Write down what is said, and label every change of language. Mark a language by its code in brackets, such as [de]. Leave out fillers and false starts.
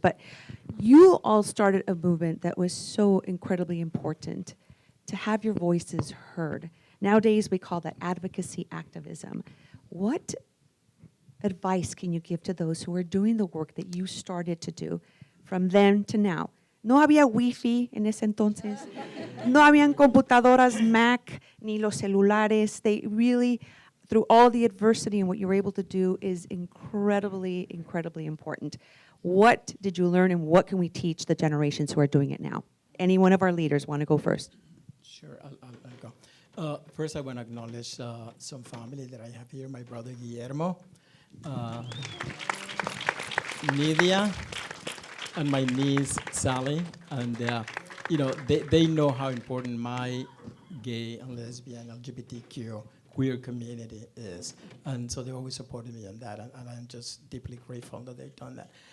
[en] But you all started a movement that was so incredibly important to have your voices heard. Nowadays, we call that advocacy activism. What advice can you give to those who are doing the work that you started to do from then to now? [es] No había Wi-Fi en ese entonces. No habían computadoras, Mac, ni los celulares. [en] They really, through all the adversity and what you were able to do is incredibly, incredibly important. What did you learn and what can we teach the generations who are doing it now? Any one of our leaders want to go first? Sure, I'll go. First, I want to acknowledge some family that I have here. My brother Guillermo, Nidia, and my niece Sally, and they know how important my gay and lesbian LGBTQ queer community is, and so they always supported me on that, and I'm just deeply grateful that they've done that.